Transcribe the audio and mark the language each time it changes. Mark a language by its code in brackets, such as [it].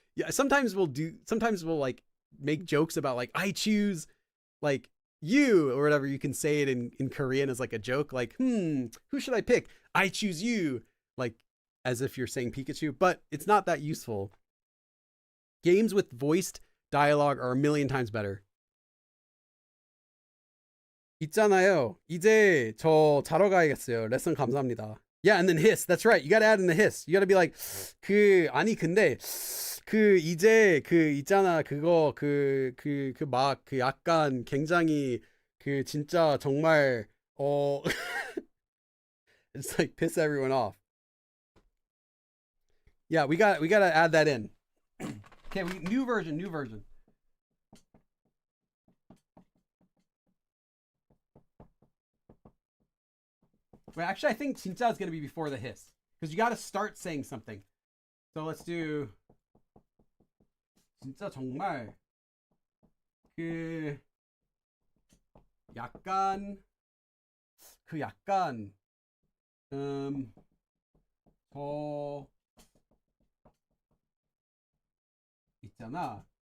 [en] Yeah, sometimes we'll like make jokes about like, I choose like you or whatever. You can say it in Korean as like a joke. Like, who should I pick? I choose you. Like as if you're saying Pikachu, but it's not that useful. Games with voiced dialogue are a million times better. [ko] 있잖아요. 이제 저 자러 가야겠어요. 레슨 감사합니다. [en] Yeah, and then hiss. That's right. You got to add in the hiss. You got to be like, [ko] 아니 근데 이제 있잖아. 그거 막 약간 굉장히 진짜 정말 [en] it's like piss everyone off. Yeah, we got to add that in. Okay, new version. Well, actually, I think 진짜 is going to be before the hiss. Because you got to start saying something. So let's do [ko] 진짜 정말 약간 더 있잖아.